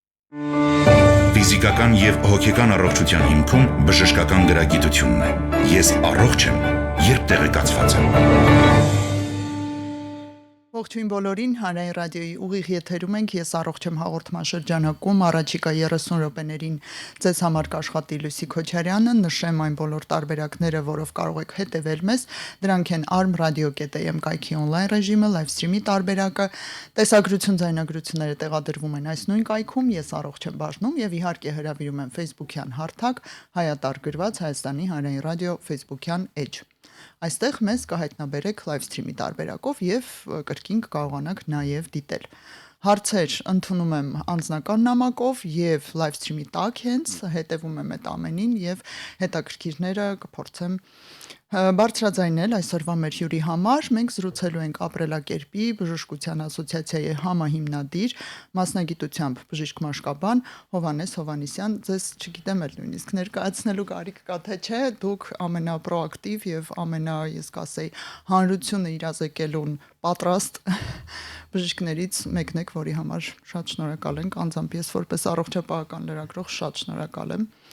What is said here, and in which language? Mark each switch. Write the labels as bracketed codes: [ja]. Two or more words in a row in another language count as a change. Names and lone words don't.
[hy] Ֆիզիկական եւ հոգեկան առողջության հիմքում բժշկական գրագիտությունն է։ Ես առողջ եմ, երբ տեղեկացված եմ։ Ողջույն բոլորին, Հանրային ռադիոյի ուղիղ եթերում ենք, ես առողջ եմ հաղորդման շրջանակում, առաջիկա 30 րոպեներին ձեզ համար կաշխատի Լուսի Քոչարյանը, նշեմ այն բոլոր տարբերակները, որով կարող եք հետևել մեզ, դրանք են arm.radio.am կայքի on-line ռեժիմը, [en] live stream- [hy] ի տարբերակը, տեսագրություն, ձայնագրությունները տեղադրվում են այս նույն կայքում, ես առողջ եմ բաժնում եւ իհարկե հրավիրում եմ Facebook-յան հարթակ, հայատար գրված Հայաստանի Հանրային ռադիո Facebook-յան էջ։ Այստեղ մեզ կհայտնաբերեք live stream-ի տարբերակով եւ կրկին կկարողանաք նաեւ դիտել։ Հարցեր ընդունում եմ անձնական նամակով եւ live stream-ի տակ հենց հետեւում եմ այդ ամենին եւ հետաքրքիրները կփորձեմ բարձրաձայնել այսօրվա մեր հյուրի համար։ Մենք զրուցելու ենք ապրելակերպի բժշկության ասոցիացիայի համահիմնադիր, մասնագիտությամբ բժիշկ մաշկաբան Հովհաննես Հովհաննիսյան։ Ձեզ չգիտեմ էլ նույնիսկ ներկայացնելու կարիք կա թե չէ, դուք ամենապրոակտիվ եւ ես կասեի հանրությունը իրազեկելուն պատրաստ բժիշկներից մեկն եք, որի համար շատ շնորհակալ ենք, անձամբ ես որպես առողջապահական լրագրող շատ շնորհակալ եմ։